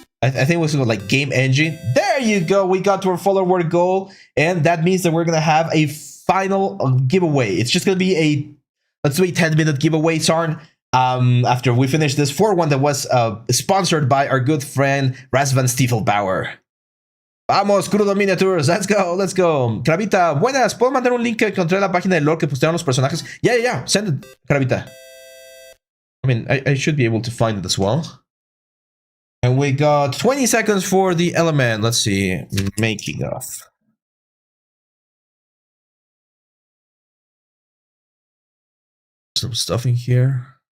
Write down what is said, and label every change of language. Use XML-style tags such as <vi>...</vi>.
<en>I think it was like game engine. There you go. We got to our follower goal, and that means that we're gonna have a final giveaway. It's just gonna be a, let's say, 10-minute giveaway, Sarn. After we finish this 4-1 that was sponsored by our good friend Razvan Stiefelbauer.</en> <es>Vamos,</es> <en>Crudo Miniatures, let's go, let's go.</en> <es>Cravita, buenas, ¿puedo mandar un link que encontré en la página de lore que postearon los personajes?</es> <en>Yeah, send it, Cravita. I mean, I should be able to find it as well. And we got 20 seconds for the element. Let's see, making of. Some stuff in here.</en>